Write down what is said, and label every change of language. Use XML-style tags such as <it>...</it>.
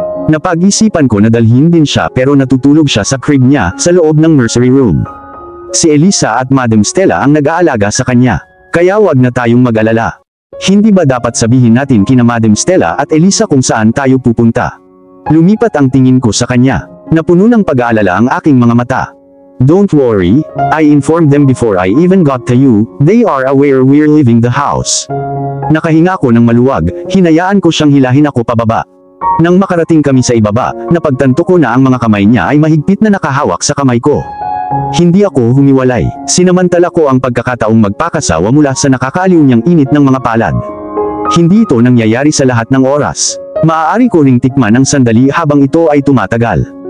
<tl>Napag-isipan ko na dalhin din siya pero natutulog siya sa crib niya sa loob ng nursery room. Si Elisa at Madam Stella ang nag-aalaga sa kanya, kaya wag na tayong mag-alala. Hindi ba dapat sabihin natin kina Madam Stella at Elisa kung saan tayo pupunta? Lumipat ang tingin ko sa kanya, napuno ng pag-aalala ang aking mga mata.</tl> <en>Don't worry, I informed them before I even got to you, they are aware we're leaving the house.</en> <tl>Nakahinga ko ng maluwag, hinayaan ko siyang hilahin ako pababa. Nang makarating kami sa ibaba, napagtanto ko na ang mga kamay niya ay mahigpit na nakahawak sa kamay ko. Hindi ako humiwalay, sinamantala ko ang pagkakataong magpakasawa mula sa nakakaaliw niyang init ng mga palad. Hindi ito nangyayari sa lahat ng oras. Maaari ko ring tikman ang sandali habang ito ay tumatagal.</tl>